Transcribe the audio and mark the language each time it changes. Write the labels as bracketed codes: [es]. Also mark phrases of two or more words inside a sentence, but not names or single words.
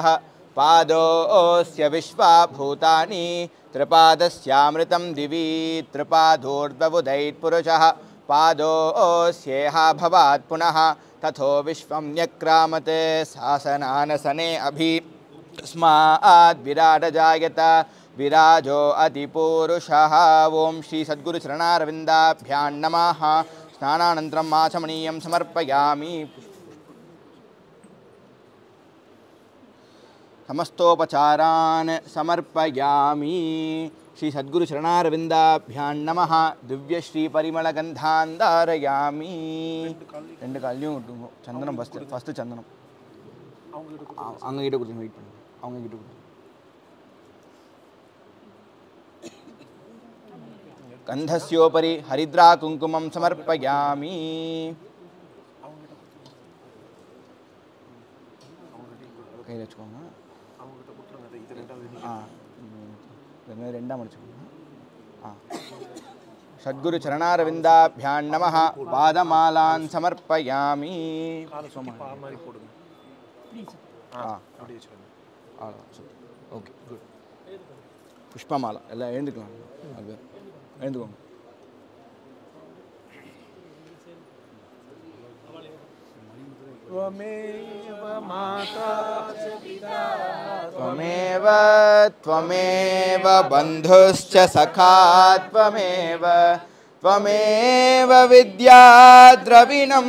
[sa] पादोऽस्य विश्वा भूतानि त्रिपादस्यामृतं दिवि त्रिपादोर्ध्वबुधैर्पुरुषः पादोऽस्येहा भवात् पुनः तथो विश्वं न्यक्रामत् शासनानसने अभि तस्माद् विराटजायत विराजो अतिपूरुषः ओं श्री सद्गुरुचरणारविन्दाभ्यां नमः स्नानानन्तरम् आचमनीयं समर्पयामि समस्तोपचारान् समर्पयामि श्री सद्गुरु चरणारविन्दाभ्यां नमः दिव्य श्री परिमलगन्धान् धारयामि [ta] ரெண்டு காலையும் விட்டுங்க சந்தனம் ஃபஸ்ட்டு சந்தனம் அவங்க கிட்ட கொடுத்து வெயிட் பண்ணுங்க அவங்க கிட்ட கொடுத்து [sa] गन्धस्योपरि हरिद्रा कुङ्कुमं समर्पयामि [ta] கையில் வச்சுக்கோங்க ரெண்டாம் வச்சுக்கோங்க [sa] सद्गुरु चरणारविन्दाभ्यां नमः पादमालान् समर्पयामि [en] okay good [ta] पुष्पमाला எல்லாம் எழுந்துக்கலாம் அது எழுந்துக்கோங்க [sa] त्वमेव माता च पिता त्वमेव त्वमेव बन्धुश्च सखा त्वमेव त्वमेव विद्या द्रविणं